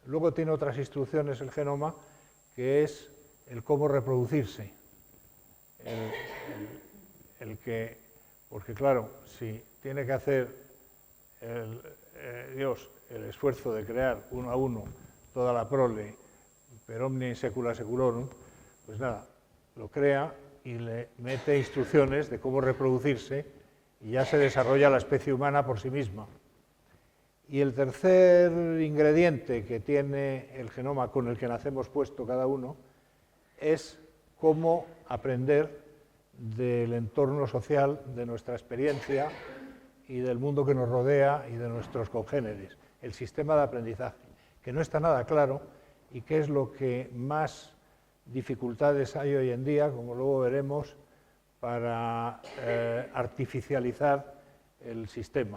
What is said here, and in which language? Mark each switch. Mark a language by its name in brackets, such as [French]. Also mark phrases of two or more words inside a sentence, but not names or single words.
[Spanish] Luego tiene otras instrucciones el genoma, que es el cómo reproducirse. Porque claro, si tiene que hacer Dios el esfuerzo de crear uno a uno toda la prole, [Latin] per omnia in secula seculorum, [Spanish] pues nada, lo crea y le mete instrucciones de cómo reproducirse y ya se desarrolla la especie humana por sí misma. Y el tercer ingrediente que tiene el genoma con el que nacemos puesto cada uno es cómo aprender del entorno social, de nuestra experiencia y del mundo que nos rodea y de nuestros congéneres, el sistema de aprendizaje, que no está nada claro y que es lo que más dificultades hay hoy en día, como luego veremos, para artificializar el sistema.